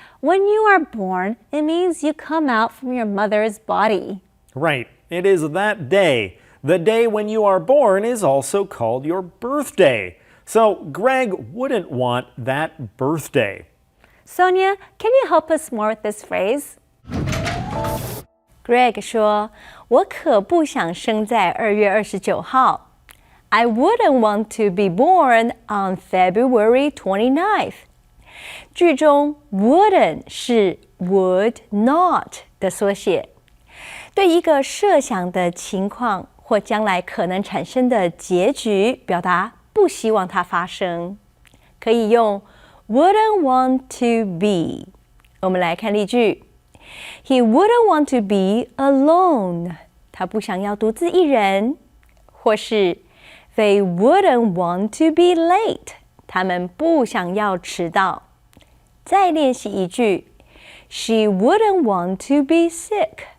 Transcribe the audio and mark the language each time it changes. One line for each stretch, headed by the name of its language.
English: When you are born, it means you come out from your mother's body. Right. It is that day. The day when you are born is also called your birthday. So Greg wouldn't want that birthday. Sonia, can you help us more with this phrase?
Chinese: Greg 说，我可不想生在2月29号。
English: I wouldn't want to be born on February 29th.
Chinese: 句中 wouldn't 是 would not 的缩写，对一个设想的情况或将来可能产生的结局表达不希望它发生，可以用 wouldn't want to be。我们来看例句
English: ：He wouldn't want to be alone。
Chinese: 他不想要独自一人，或是
English: They wouldn't want to be late。
Chinese: 他们不想要迟到。再练习一句
English: ：She wouldn't want to be sick。